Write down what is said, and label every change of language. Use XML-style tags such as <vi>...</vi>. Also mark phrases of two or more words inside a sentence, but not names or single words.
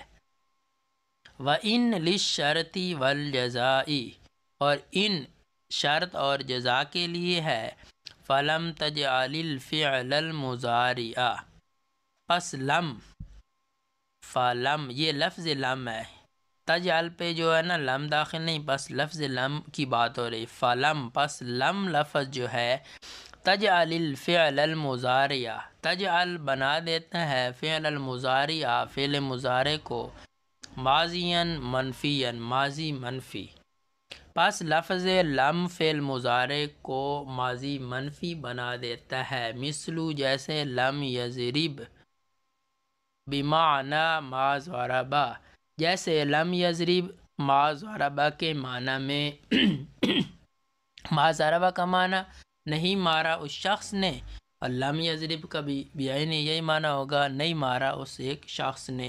<ar>وَإِن لِلشَّرْطِ وَالْجَزَاءِ</ar> <ur>اور ان شرط اور جزا کے لیے ہے،</ur> <ar>فَلَمْ تَجْعَلِ الْفِعْلَ الْمُضَارِعَ</ar> <ur>پس لم فَلَم یہ لفظ لم ہے، تجعل پہ جو ہے نا لم داخل نہیں، بس لفظ لم کی بات ہو رہی، فَلَم پس لم لفظ جو ہے</ur> <ar>تجعل الفعل المضارع</ar> <ur>تجعل بنا دیتا ہے</ur> <ar>فعل المضارع</ar> <ur>فعل مضارع کو</ur> <ar>ماضیاً منفیاً</ar> <ur>ماضی منفی، پس لفظ لم فعل مضارع کو ماضی منفی بنا دیتا ہے، مثلو جیسے</ur> <ar>لم یضرب بمعنی ما ضرب</ar> <ur>جیسے</ur> <ar>لم یضرب ما ضرب</ar> <ur>کے معنی میں</ur> <ar>ما ضرب</ar> <ur>کا معنی نہیں مارا اس شخص نے، اور</ur> <ar>لم یضرب</ar> <ur>کا بھی یہی معنی ہوگا نہیں مارا اس ایک شخص نے۔</ur>